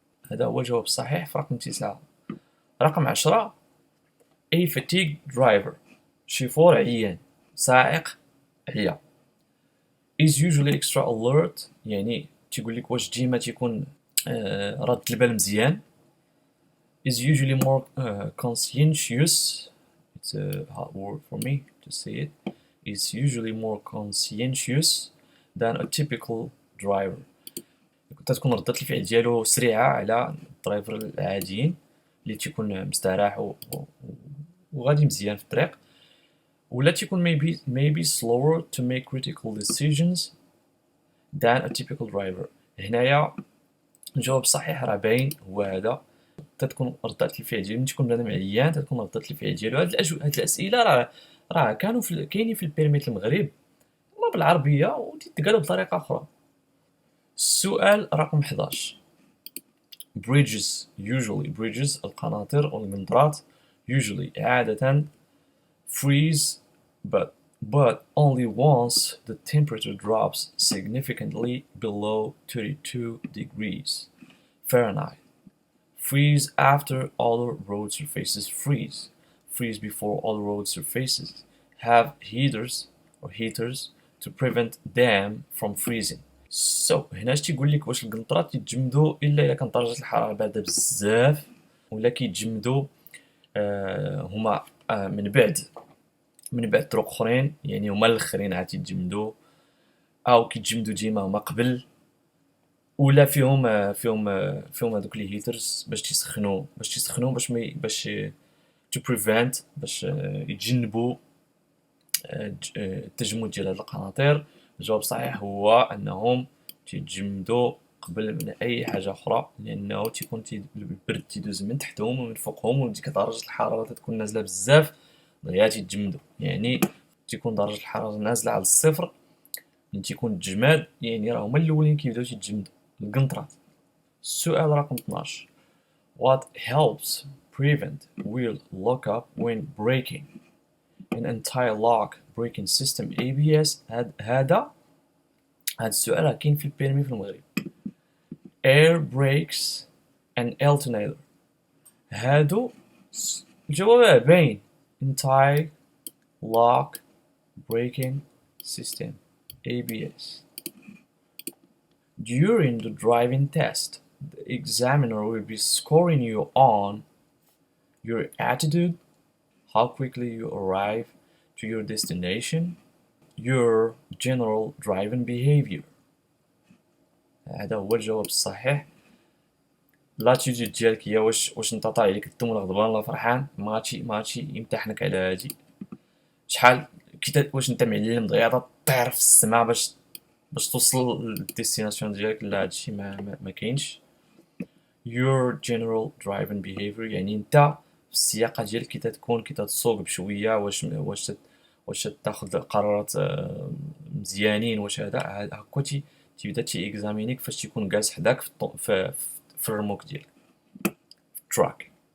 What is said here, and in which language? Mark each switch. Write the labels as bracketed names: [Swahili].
[Arabic] هذا هو الجواب الصحيح في رقم 9. رقم 10 [English] A fatigued driver، [Arabic] شيفور عيان، سائق عيا. [English] is usually extra alert، [Arabic] يعني تيقول لك واش ديما تيكون راد البال مزيان. [English] is usually more conscientious، it's a hard word for me to say it. is usually more conscientious than a typical driver. [Arabic] تكون ردة الفعل ديالو سريعة على الدرايفر العاديين اللي تيكون مستراح وغادي مزيان في الطريق. ولا تيكون [English] maybe slower to make critical decisions than a typical driver. [Arabic] هنايا الجواب الصحيح راه باين هو هذا. تتكون ردة الفعل ديالو ملي تكون بنادم عيان تتكون ردة الفعل ديالو. هاد الأسئلة راه كانوا كاينين في البيرميت المغرب ما بالعربية وتيتقالوا بطريقة أخرى. السؤال رقم 11 [English] bridges [Arabic] القناطر والمنطرات [English] usually [Arabic] عادة [English] freeze but only once the temperature drops significantly below 32 degrees Fahrenheit. Freeze after other road surfaces freeze before other road surfaces. Have heaters to prevent them from freezing. [Arabic] هنا اش تيقول لك واش القنطرات تيتجمدوا الا كانت درجه الحراره بارده بزاف، ولا كيتجمدوا هما من بعد طرق اخرين، يعني هما الاخرين عاد تيتجمدوا، او كيتجمدوا ديما هما قبل، ولا فيهم هذوك لي هيترز باش تيسخنوا باش تو بريفنت باش يتجنبوا التجمد ديال هاد القناطر. الجواب الصحيح هو انهم تيتجمدوا قبل من اي حاجه اخرى، لانه تيكون البرد تيدوز من تحتهم ومن فوقهم، وديك درجه الحراره تكون نازله بزاف دغيا تيتجمدوا. يعني تيكون درجه الحراره نازله على الصفر ملي تيكون الجماد، يعني راه هما الاولين كيبداو تيتجمدوا القنطرات. [English] السؤال رقم 12 What helps prevent wheel lockup when braking in anti-lock braking system ABS؟ [Arabic] هذا السؤال راه كاين في البيرمي في المغرب. [English] air brakes and alternator. [Arabic] هادو الجواب باين [English] anti-lock braking system ABS. During the driving test, the examiner will be scoring you on your attitude, how quickly you arrive to your destination, your general driving behavior. [Arabic] هذا هو الجواب الصحيح. لاتيتود ديالك هي واش انت طايح عليك الدم ولا غضبان ولا فرحان. ما غادي يمتحنك على هادي. شحال واش انت معلم دغيا طير في السماء باش توصل للديستيناسيون ديالك. لا هادشي ما كاينش. [English] your general driving behavior [Arabic] يعني انت في السياقه ديالك كي تتسوق بشويه واش تاخذ قرارات مزيانين، واش هذا هكا تيبدا اكزامينيك فاش تيكون جالس حداك في الرموك ديالك في التراك.